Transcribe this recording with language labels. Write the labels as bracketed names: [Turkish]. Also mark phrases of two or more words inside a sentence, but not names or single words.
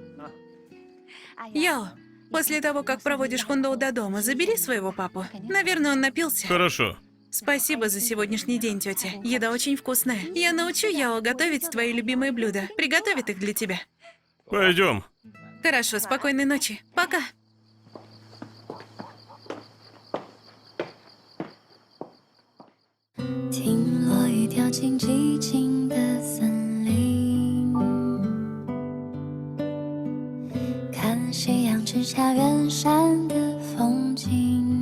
[Russian] Яо, после того, как проводишь Хундоу до дома, забери своего папу. Наверное, он напился. Хорошо. Спасибо за сегодняшний день, тетя. Еда очень вкусная. Я научу Яо готовить твои любимые блюда. Приготовит их для тебя. Пойдем. Хорошо, спокойной ночи. Пока. [Chinese] 听落雨掉进寂静的森林，看夕阳直下远山的风景，